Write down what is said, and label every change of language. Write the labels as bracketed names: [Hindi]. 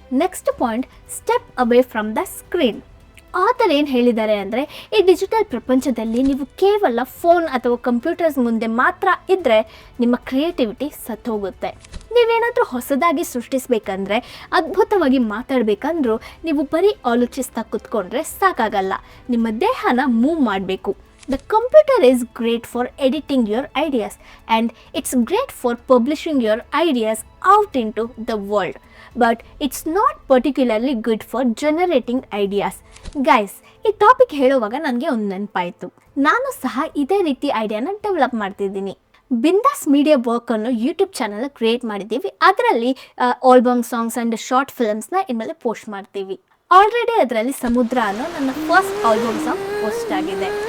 [English] Next point, step away from the screen. [Kannada] ಆತರ ಏನು ಹೇಳಿದ್ದಾರೆ ಅಂದರೆ, ಈ ಡಿಜಿಟಲ್ ಪ್ರಪಂಚದಲ್ಲಿ ನೀವು ಕೇವಲ ಫೋನ್ ಅಥವಾ ಕಂಪ್ಯೂಟರ್ಸ್ ಮುಂದೆ ಮಾತ್ರ ಇದ್ದರೆ ನಿಮ್ಮ ಕ್ರಿಯೇಟಿವಿಟಿ ಸತ್ತೋಗುತ್ತೆ. ನೀವೇನಾದರೂ ಹೊಸದಾಗಿ ಸೃಷ್ಟಿಸಬೇಕಂದ್ರೆ, ಅದ್ಭುತವಾಗಿ ಮಾತಾಡಬೇಕಂದ್ರೂ ನೀವು ಬರೀ ಆಲೋಚಿಸ್ತಾ ಕೂತ್ಕೊಂಡ್ರೆ ಸಾಕಾಗಲ್ಲ. ನಿಮ್ಮ ದೇಹನ ಮೂವ್ ಮಾಡಬೇಕು. [English] The computer is great for editing your ideas and it's great for publishing your ideas out into the world. But it's not particularly good for generating ideas. [Kannada] Guys, ಈ ಟಾಪಿಕ್ ಹೇಳುವಾಗ ನನಗೆ ಒಂದು ನೆನಪಾಯಿತು. ನಾನು ಸಹ ಇದೇ ರೀತಿ ಐಡಿಯಾನ ಡೆವಲಪ್ ಮಾಡ್ತಿದ್ದೀನಿ. ಬಿಂದಾಸ್ ಮೀಡಿಯಾ ವರ್ಕ್ ಅನ್ನೋ ಯೂಟ್ಯೂಬ್ ಚಾನಲ್ ಕ್ರಿಯೇಟ್ ಮಾಡಿದ್ದೀವಿ. ಅದರಲ್ಲಿ ಆಲ್ಬಮ್ ಸಾಂಗ್ಸ್ ಆ್ಯಂಡ್ ಶಾರ್ಟ್ ಫಿಲ್ಮ್ಸ್ನ ಇನ್ಮೇಲೆ ಪೋಸ್ಟ್ ಮಾಡ್ತೀವಿ. ಆಲ್ರೆಡಿ ಅದರಲ್ಲಿ ಸಮುದ್ರ ಅನ್ನೋ ನನ್ನ ಫಸ್ಟ್ ಆಲ್ಬಮ್ ಸಾಂಗ್ ಪೋಸ್ಟ್ ಆಗಿದೆ.